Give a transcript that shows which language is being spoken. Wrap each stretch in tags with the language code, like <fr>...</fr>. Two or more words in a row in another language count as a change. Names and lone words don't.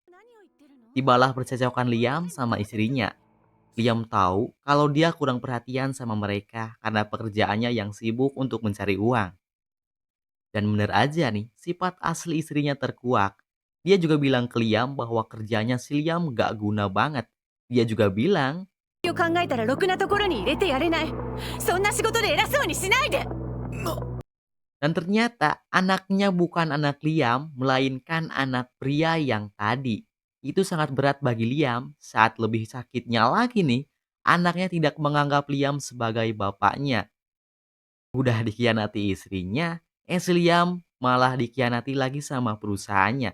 <id>Tibalah percakapan Liam sama istrinya. Liam tahu kalau dia kurang perhatian sama mereka karena pekerjaannya yang sibuk untuk mencari uang. Dan bener aja nih, sifat asli istrinya terkuak. Dia juga bilang ke Liam bahwa kerjanya si Liam gak guna banget. Dia juga bilang,</id> <ja>よ考えたらろくなところに入れてやれない。そんな仕事で偉そうにしないで。</ja> <id>dan ternyata anaknya bukan anak Liam, melainkan anak pria yang tadi. Itu sangat berat bagi Liam. Saat lebih sakitnya lagi nih, anaknya tidak menganggap Liam sebagai bapaknya. Udah dikhianati istrinya, si Liam malah dikhianati lagi sama perusahaannya.</id>